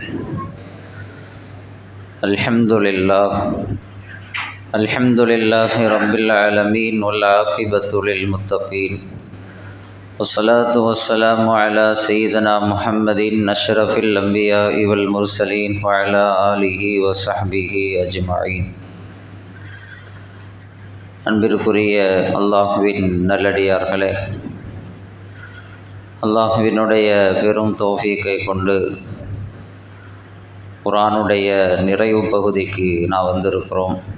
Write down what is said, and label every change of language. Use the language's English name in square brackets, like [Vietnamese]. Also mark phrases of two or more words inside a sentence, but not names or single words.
[Arabic] الحمد لله رب العالمين والعاقبة للمتقين والصلاة والسلام على سيدنا محمد أشرف الأنبياء والمرسلين وعلى آله وصحبه أجمعين. [Tamil] அன்பிற்குரிய அல்லாஹ்வின் நல்லடியார்களே, அல்லாஹ்வினுடைய பெரும் தௌஃபீக்கை கொண்டு குர்ஆனுடைய நிறைவு பகுதிக்கு நான் வந்திருக்கிறோம்.